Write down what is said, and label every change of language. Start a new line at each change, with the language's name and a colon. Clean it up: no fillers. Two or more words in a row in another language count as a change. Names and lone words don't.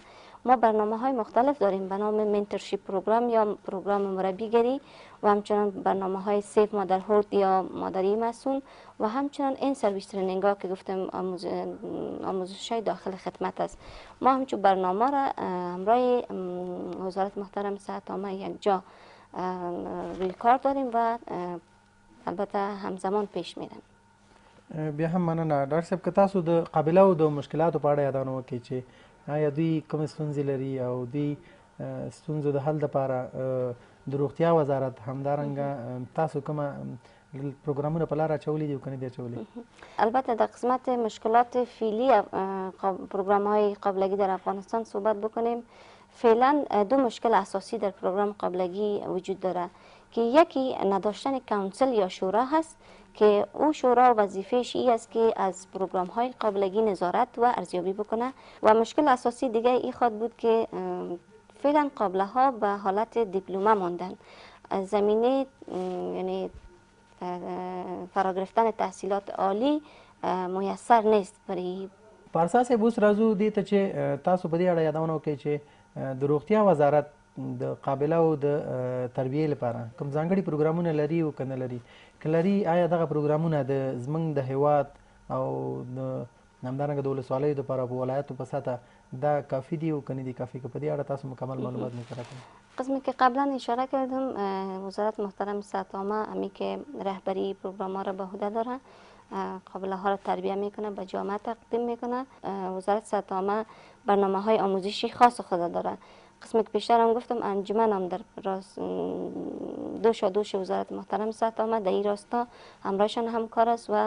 Persian: ما برنامه های مختلف داریم به نام
English: mentorship program
Persian: یا پروگرام مربیگری و همچنان برنامه های
English: safe motherhood
Persian: یا مادری مسئول و همچنان این
English: service training
Persian: ها که گفتم آموزش های داخل خدمت است. ما همچون برنامه را همراه وزارت محترم صحت عامه یک جا روی کار داریم و البته همزمان پیش میرن.
Pashto: بیا هم مننه. ډاکټر صاحب، که تاسو د قابلهو د مشکلاتو په اړه یادونه وکړئ چې آیا دوی کومې ستونزې لري او دوی ستونزو د حل دپاره د روغتیا وزارت همدارنګه تاسو کومه پروګرامونه په لار اچولي دي او که نه دي اچولي؟
Persian: البته در قسمت مشکلات فعلی پروگرام های قابلگی در افغانستان صحبت بکنیم. فعلا دو مشکل اساسی در پروگرام قابلگی وجود داره که یکی نداشتن کانسل یا شورا هست که او شورا وظیفهش ای است که از پروگرام های قابلگی نظارت و ارزیابی بکنه و مشکل اساسی دیگه ای خواهد بود که فعلا قابله ها به حالت دیپلمه ماندن. زمینه یعنی فرا گرفتن تحصیلات عالی میسر نیست برای
Pashto: پارسا صاحب. اوس راځو دې ته چې تاسو په دې اړه یادونه وکړئ چې د روغتیا وزارت د قابلهو د تربیې لپاره کوم ځانګړي پروګرامونه لري او که نه لري؟ که لري آیا دغه پروګرامونه د زموږ د هیواد او همدارنګه د ولسوالیو دپاره په ولایاتو په سطحه دا کافی دي او که نه دي کافی؟ که په دې اړه تاسو مکمل معلومات مطرح کړئ.
Persian: قسمی که قبلا اشاره کردم وزارت محترم صحت عامه همی که رهبری پروگرام ها را به عهده داره، قابله ها را تربیه میکنه، به جامعه تقدیم میکنه. وزارت صحت عامه برنامه های آموزشی خاص خود داره. قسمت پیشتر هم گفتم انجمن هم در دوش وزارت محترم صحت آمد در این راستا همراهشان همکار است و